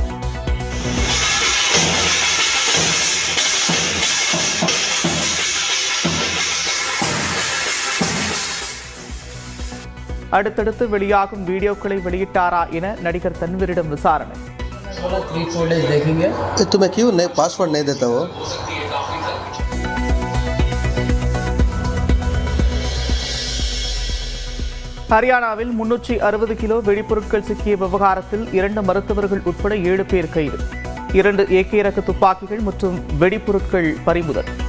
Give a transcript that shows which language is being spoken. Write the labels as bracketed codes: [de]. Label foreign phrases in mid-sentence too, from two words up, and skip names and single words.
[ta] அடுத்தடுத்து வெளியாகும் வீடியோக்களை வெளியிட்டாரா என நடிகர் தன்வீரிடம் விசாரணை. [hi] 3-4 days देखेंगे। तुम्हें क्यों नहीं पासवर्ड नहीं देता वो? [ta] ஹரியானாவில் 360 கிலோ வெடிபொருட்கள் சிக்கிய விவகாரத்தில் 2 மருத்துவர்கள் உட்பட 7 பேர் கைது. 2 AK ரக துப்பாக்கிகள் மற்றும் வெடிபொருட்கள் பறிமுதல்.